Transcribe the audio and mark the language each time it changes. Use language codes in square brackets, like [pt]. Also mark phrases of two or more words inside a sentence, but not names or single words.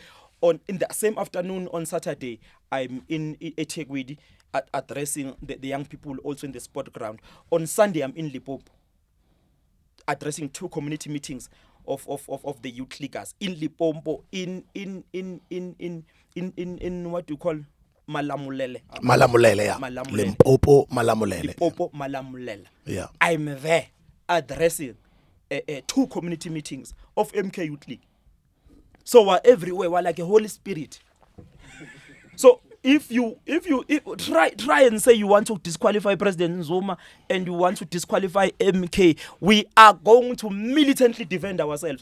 [en] In the same afternoon on Saturday, I'm in eThekwini addressing the young people also in the sport ground. On Sunday, I'm in Limpopo addressing 2 community meetings of the youth leaguers in Limpopo, in what you call Malamulele. Malamulele, yeah. Malamulele. Limpopo, Malamulele. Limpopo, Malamulele. Yeah. I'm there addressing 2 community meetings of MK Youth League. So we're everywhere. We're like a Holy Spirit. So if you try and say you want to disqualify President Zuma and you want to disqualify MK, we are going to militantly defend ourselves.